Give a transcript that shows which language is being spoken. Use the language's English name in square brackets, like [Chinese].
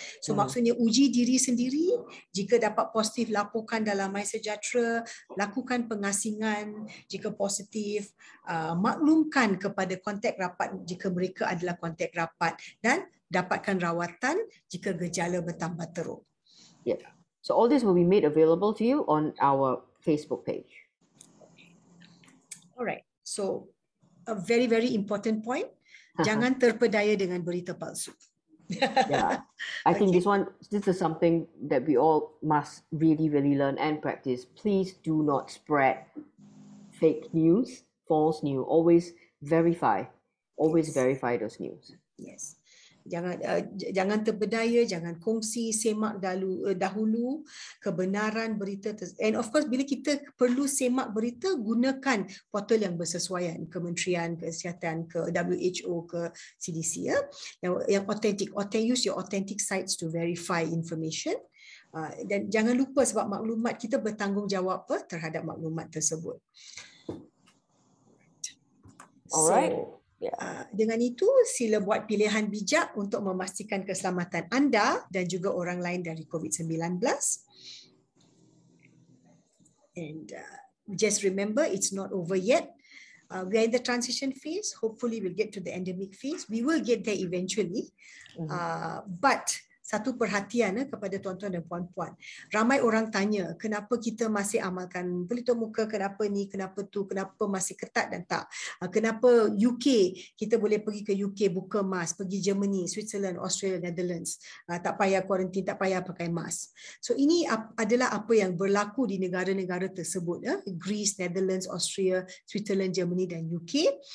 [Malay] So maksudnya uji diri sendiri. Jika dapat positif, laporkan dalam MySejahtera, lakukan pengasingan jika positif, maklumkan kepada kontak rapat jika mereka adalah kontak rapat, dan dapatkan rawatan jika gejala bertambah teruk. [English] Yeah. So all this will be made available to you on our Facebook page. All right. So a very, very important point. [Malay] Jangan terpedaya dengan berita palsu. [English] Yeah, I think this is something that we all must really learn and practice. Please do not spread fake news, false news. Always verify those news. [Malay] Yes. Jangan terpedaya, jangan kongsi, semak dahulu kebenaran berita. [English] And of course, [Malay] bila kita perlu semak berita, gunakan portal yang bersesuaian, Kementerian Kesihatan, ke WHO, ke CDC, yang authentic. [English] Use your authentic sites to verify information. [Malay] Dan jangan lupa, sebab maklumat kita bertanggungjawab terhadap maklumat tersebut. [English] Alright. [Malay] Dengan itu, sila buat pilihan bijak untuk memastikan keselamatan anda dan juga orang lain dari COVID-19. [English] And just remember, it's not over yet. We are in the transition phase. Hopefully, we'll get to the endemic phase. We will get there eventually. But [Malay] satu perhatian kepada tuan-tuan dan puan-puan. Ramai orang tanya, kenapa kita masih amalkan pelitup muka, kenapa ni, kenapa tu, kenapa masih ketat dan tak. Kenapa UK, kita boleh pergi ke UK buka mask, pergi Germany, Switzerland, Australia, Netherlands. Tak payah kuarantin, tak payah pakai mask. So ini adalah apa yang berlaku di negara-negara tersebut. Greece, Netherlands, Austria, Switzerland, Germany dan UK.